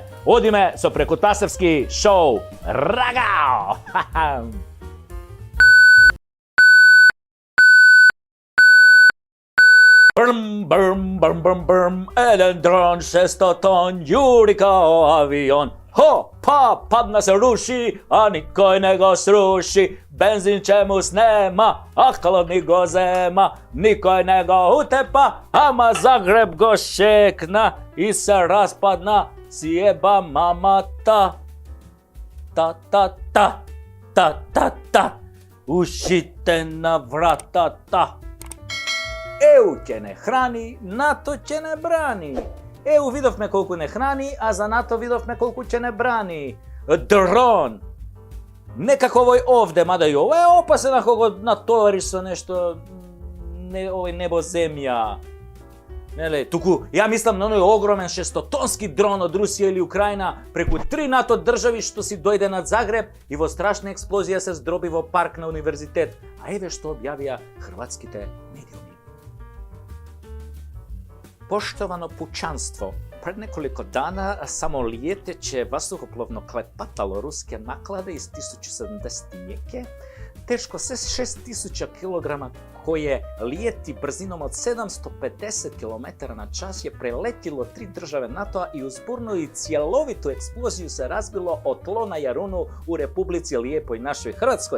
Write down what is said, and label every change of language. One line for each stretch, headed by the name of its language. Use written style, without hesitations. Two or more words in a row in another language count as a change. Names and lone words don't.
Macedonian: Одиме со Прекутасевски шоу. Рагао! Брм, брм, брм, брм, брм, еден дрон, 600 тон, јури као авион. Хо, па, падна се руши, а никој не го сруши. Бензин чему снема, а ладни го зема. Никој не го утепа, ама Загреб го шекна. И се распадна, сјеба мама та. Ta, ta, ta, ta, ta, ta. Ушите на врата та. EU ќе не храни, НАТО ќе не брани. EU видовме колку не храни, а за НАТО видовме колку ќе не брани. Дрон! Некако овој овде, мада и ово е опасен ако го натовариш со нешто, овој небо земја. Неле, туку, ја мислам на оној огромен 600-тонски дрон од Русија или Украина преку 3 НАТО држави што си дојде над Загреб и во страшна експлозија се здроби во парк на универзитет. А еве што објавија хрватските медиуми.
Croatian: Poštovano pučanstvo, pred nekoliko dana samolijeteće vazduhoplovno klepatalo ruske naklade iz 1070 teško 6000 kg koje lijeti brzinom od 750 km na čas je preletilo 3 države NATO-a i uz burnu i cjelovitu eksploziju se razbilo o tlo na Jarunu u Republici Lijepoj našoj Hrvatskoj.